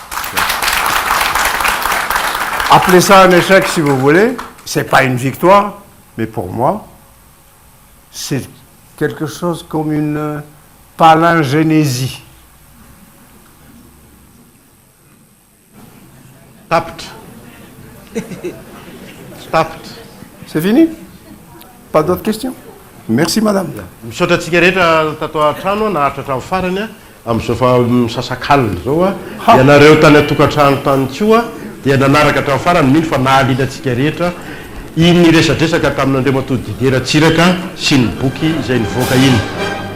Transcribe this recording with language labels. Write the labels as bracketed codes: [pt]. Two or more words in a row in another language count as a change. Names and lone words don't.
[fr] Appelez ça un échec si vous voulez, c'est pas une victoire, mais pour moi, c'est quelque chose comme une palingénésie. Tapt. C'est fini? Pas d'autres questions? Merci madame. [mg] Misaotra antsika rehetra tato an-trano na hatratra amin'ny farany amin'izao fa misasak'alina zao a ianareo tany atokantrano tany tio a dia nanaraka hatramin'ny farany mino fa nahaliana antsika rehetra iny resadresaka tamin'Andriamatody Didera Tsiraka sy ny boky izay nivoaka iny.